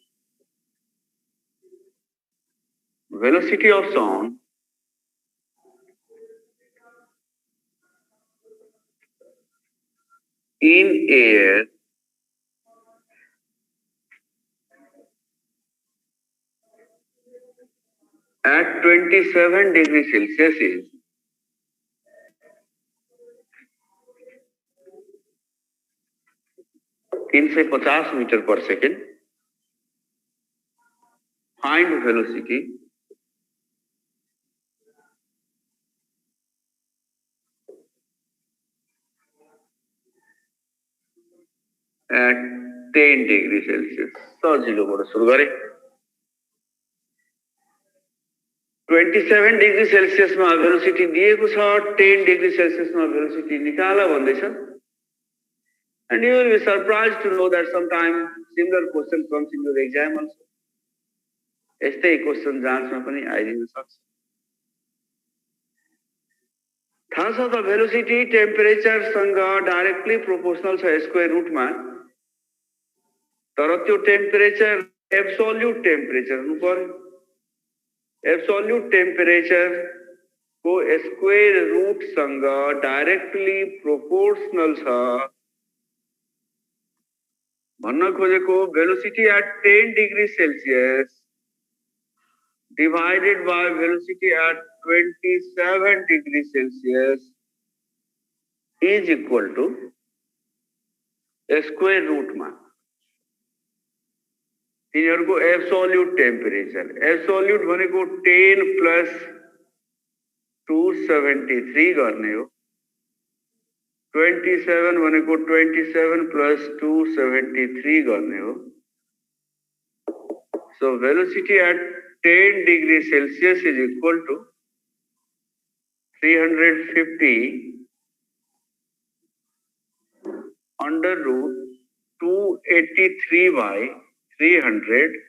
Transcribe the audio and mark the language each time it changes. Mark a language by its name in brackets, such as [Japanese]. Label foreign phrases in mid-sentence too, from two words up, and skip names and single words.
[English] velocity of sound in air at 27 degrees Celsius is 350 meter per second. Find velocity at 10 degrees Celsius. [Nepali] सजिलोबाट सुरु गरे। 27 [English] degree Celsius [Nepali] में वेलोसिटी दिएको छ, 10 [English] degree Celsius velocity [Nepali] निकाला भन्दैछ। [English] And you will be surprised to know that sometime similar question comes in your exam also. [Nepali] यस्तै क्वेशन जाँचमा पनि आइदिन सक्छ। थाहा छ त [English] velocity temperature [Nepali] सँग [English] directly proportional [Nepali] छ स्क्वायर रुटमा, तर त्यो [English] temperature absolute temperature [Nepali] हुनु पर्यो। [English] absolute temperature [Nepali] को [English] square root [Nepali] सँग [English] directly proportional [Nepali] छ। भन्न खोजेको [English] velocity at 10 degree Celsius divided by velocity at 27 degrees Celsius is equal to square root में [Nepali] तिनीहरुको [English] absolute temperature [Nepali] एब्सोल्युट भनेको 10 प्लस 273 गर्ने हो 27 भनेको 27 प्लस 273 गर्ने हो [English] so velocity at 10 degrees Celsius is equal to 350 under root 283 by 300